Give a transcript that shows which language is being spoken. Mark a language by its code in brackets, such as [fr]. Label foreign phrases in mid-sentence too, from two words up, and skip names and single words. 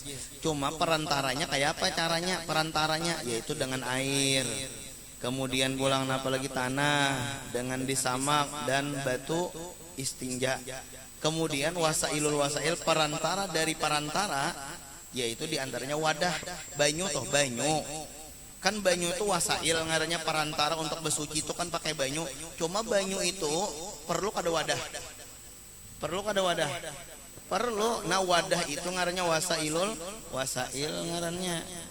[id] Cuma perantaranya kayak apa caranya? Perantaranya yaitu dengan air. Kemudian pulang apalagi tanah dengan disamak dan batu istinja. Kemudian [ar] wasailul wasail [id] perantara dari perantara yaitu diantaranya wadah, banyu. [bjn] Kan banyu itu wasail ngarannya perantara untuk bersuci itu kan pakai banyu. Cuma banyu itu perlu kada wadah. [id] Perlu. [bjn] Nah wadah itu ngarannya wasail ngarannya.